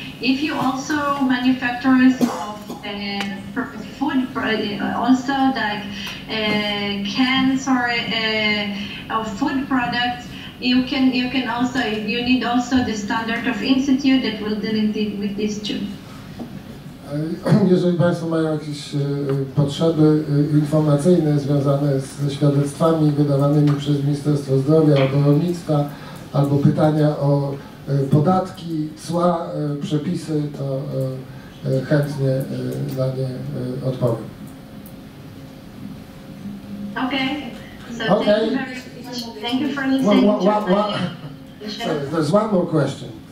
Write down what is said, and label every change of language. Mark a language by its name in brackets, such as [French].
[English] If you also manufacturers of food, also like cans or of food products, you can also, you need also the standard of institute that will deal with this too. [Polish] Jeżeli Państwo mają jakieś potrzeby informacyjne związane ze świadectwami wydawanymi przez Ministerstwo Zdrowia albo Rolnictwa, albo pytania o podatki, cła, przepisy, to chętnie na nie odpowiem. [English] Okay. So Okay. thank you for listening. Sorry, there's one more question.